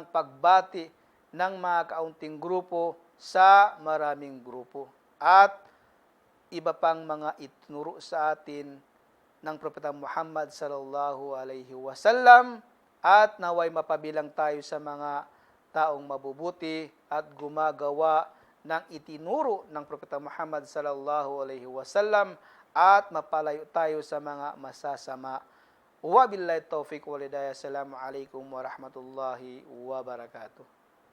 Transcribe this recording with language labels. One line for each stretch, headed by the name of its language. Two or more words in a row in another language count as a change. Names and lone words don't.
Filipino: pagbati ng mga kaunting grupo sa maraming grupo at iba pang mga itinuro sa atin ng Propeta Muhammad
Arabic: صلى الله عليه وسلم,
Filipino: at naway mapabilang tayo sa mga taong mabubuti at gumagawa ng itinuro ng Propeta Muhammad
Arabic: صلى الله عليه وسلم,
Filipino: at mapalayo tayo sa mga masasama.
Arabic: وبالله التوفيق والهداية. السلام عليكم ورحمة الله وبركاته.